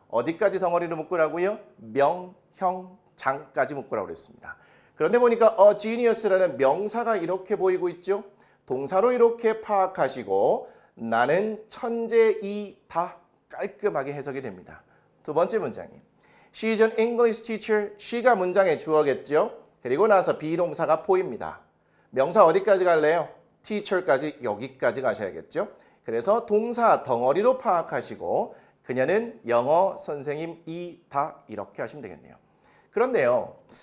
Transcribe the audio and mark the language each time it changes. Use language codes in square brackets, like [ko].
[ko] 어디까지 덩어리로 묶으라고요? 명, 형, 장까지 묶으라고 그랬습니다. 그런데 보니까 a genius라는 명사가 이렇게 보이고 있죠? 동사로 이렇게 파악하시고 나는 천재이다 깔끔하게 해석이 됩니다. 두 번째 문장이 [en] She's an English teacher. [ko] she가 문장의 주어겠죠? 그리고 나서 비동사가 보입니다. 명사 어디까지 갈래요? teacher까지 여기까지 가셔야겠죠? 그래서 동사 덩어리로 파악하시고 그녀는 영어 선생님이다 이렇게 하시면 되겠네요. 그런데요.